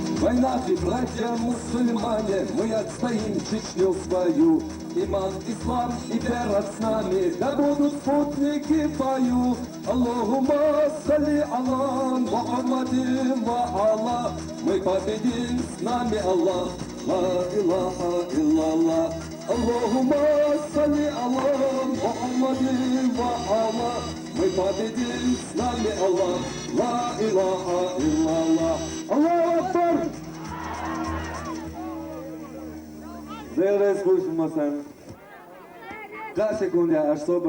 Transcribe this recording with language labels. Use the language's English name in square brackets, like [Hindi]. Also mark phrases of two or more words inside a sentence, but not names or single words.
[Russian] война, и братья мусульмане, мы отстоим Чечню свою. Иман, ислам и вера с нами, да будут спутники в бою. [Arabic] اللهم صل على محمد و الله. [Russian] Мы победим, с нами Аллах. [Arabic] لا إله إلا الله. اللهم صل على محمد و الله. [Russian] Мы победим, с нами Аллах. [Arabic] لا إله إلا الله. الله أكبر. Değerli слушатель, как секунде особо